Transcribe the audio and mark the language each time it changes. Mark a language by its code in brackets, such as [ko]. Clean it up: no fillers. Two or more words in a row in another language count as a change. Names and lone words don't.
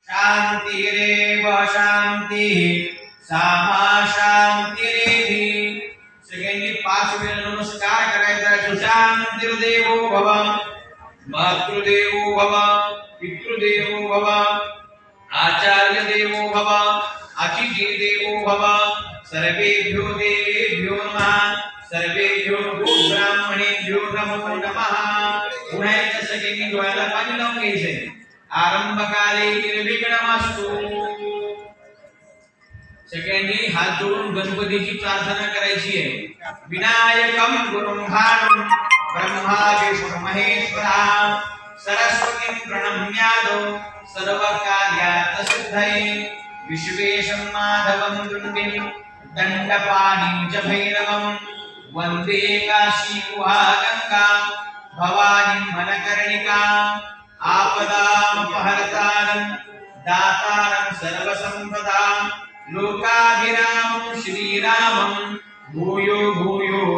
[sa] शांतिरेव शांतिः सामा शांतिरेधि। [mr] सगळ्यांनी 5 वेळा नमस्कार करायचा। [sa] सुशांतिर्देवो भव, मातृदेवो भव, पितृदेवो भव, आचार्य देवो भव, अतिथि देवो भव। सर्वेभ्यो देवेभ्यो नमः, सर्वेभ्यो ब्राह्मणेभ्यो नमो नमः। [mr] पुन्हा एकदा सगळ्यांनी डोळ्याला पाणी लावून घ्यायचंय। [sa] आरंभकाले निर्विघ्नमस्तु। [mr] सगळ्यांनी हात जोडून गणपतीची प्रार्थना करायची आहे। [sa] विनायकं गुरुं भानुं ब्रह्मा विष्णु महेश्वरः सरस्वतीं प्रणम्यादो सर्वकार्यात् सिद्धये विश्वेशं माधवं दुर्दिं दण्डपाणिं च भैरवं वन्दे काशीगुहागङ्गा भवानीं मनकर्णिकाम् आपदामपहर्तारं दातारं सर्वसम्पदां लोकाभिरामं श्रीरामं भूयो भूयो